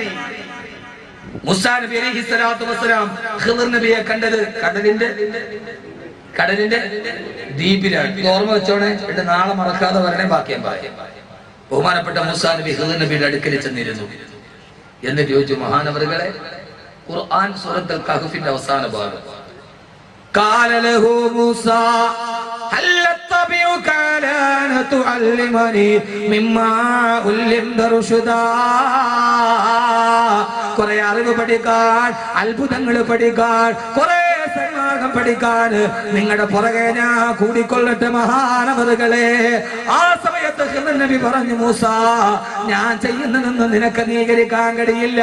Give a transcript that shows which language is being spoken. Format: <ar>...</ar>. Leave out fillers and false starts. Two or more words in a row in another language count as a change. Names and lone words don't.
<ml>മൂസാ നബി</ml> <ar>عليه الصلاة والسلام</ar> <ml>ഖിദർ നബിയെ കണ്ടത് കടലിന്റെ ദ്വീപിലാണ്. ഓർമ്മ വെച്ചോണേ, എന്നിട്ട് നാളെ മറക്കാതെ വരണേ. ബാക്കിയാൻ പറയാം. ബഹുമാനപ്പെട്ട മൂസാ നബി ഖിദർ നബിയുടെ അടുക്കൽ ചെന്നിരുന്നു. എന്നിട്ട് ചോദിച്ചു, മഹാനവറുകളെ, ഖുർആൻ സൂറത്തുൽ കഹ്ഫിന്റെ അവസാന ഭാഗം,</ml> <ar>قال له موسى هل اتبعك على ان تعلمني مما علمت رشدا.</ar> <ml>കുറെ അറിവ് പഠിക്കാൻ, അത്ഭുതങ്ങൾ പഠിക്കാൻ, കുറെ സന്മാർഗം പഠിക്കാൻ നിങ്ങളുടെ പുറകെ ഞാൻ കൂടിക്കൊള്ളട്ടെ മഹാനവറുകളെ. ആ സമയത്ത് ഖിദർ നബി പറഞ്ഞു, മൂസ, ഞാൻ ചെയ്യുന്നതൊന്നും നിനക്ക് അംഗീകരിക്കാൻ കഴിയില്ല.</ml>